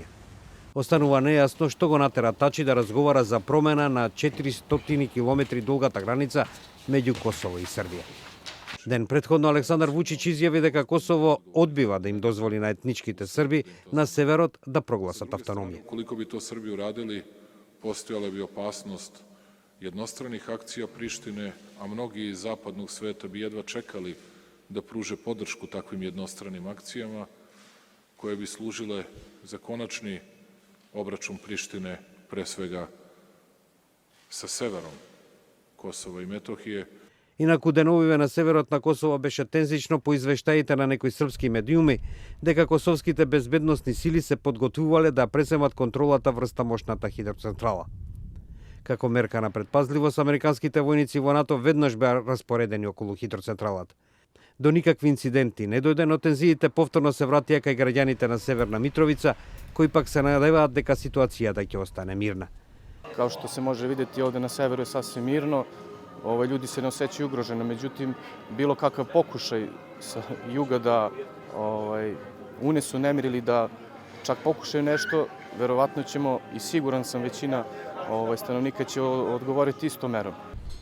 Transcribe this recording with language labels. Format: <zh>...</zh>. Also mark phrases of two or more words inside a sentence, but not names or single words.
<mk>Останува нејасно што го натера Тачи да разговара за промена на 400 километри долгата граница меѓу Косово и Србија. Ден претходно Александар Вучич изјави дека Косово одбива да им дозволи на етничките Срби на северот да прогласат автономија.</mk> <sr>Колико би to Srbi uradili, postojala bi opasnost jednostranih akcija Prištine, a mnogi iz zapadnog sveta bi jedva čekali da pruže podršku takvim jednostranim akcijama, koje bi služile za konačni obračun Prištine, pre svega sa severom Kosova i Metohije.</sr> <mk>Инаку деновиве на северот на Косово беше тензично по извештаите на некои српски медиуми дека косовските безбедносни сили се подготвувале да преземат контролата врз тамошната хидроцентрала. Како мерка на предпазливост, американските војници во НАТО веднаш беа распоредени околу хидроцентралата. До никакви инциденти не дојде, но тензиите повторно се вратија кај граѓаните на Северна Митровица, кои пак се надеваат дека ситуацијата ќе остане мирна.</mk> <sr>Kao što se može vidjeti ovdje na severu je sasvim mirno, ljudi se ne osjećaju ugroženo, međutim bilo kakav pokušaj sa juga da unesu nemir ili da čak pokušaju nešto, verovatno ćemo i siguran sam većina stanovnika će odgovoriti istom merom.</sr>